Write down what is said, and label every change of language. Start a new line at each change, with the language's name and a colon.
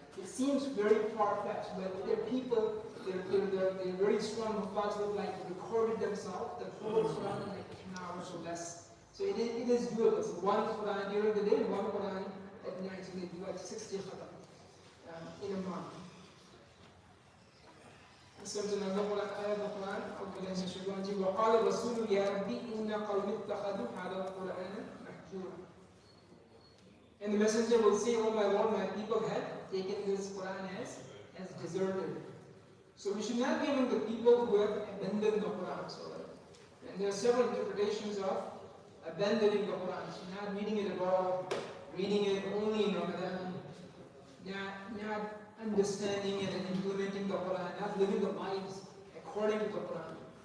English: It seems very far-fetched, but there are people, they're very strong Hufaz who like recorded themselves, the whole Quran in like 10 hours or less. So it is doable. So one Quran during the day, one Quran at night, so they do like 60 khatam in a month.
Arabic: سورة النحل آية القرآن أعوذ بالله من الشيطان الرجيم وقال الرسول يا ربي إن قومي اتخذوا هذا القرآن مهجورا.
English: And the messenger will say, oh my Lord, my people have taken this Quran as deserted. So we should not be among the people who have abandoned the Quran. So, and there are several interpretations of abandoning the Quran. So not reading it at all, reading it only in Ramadan, not understanding it and implementing the Quran, not living the lives according to the Quran.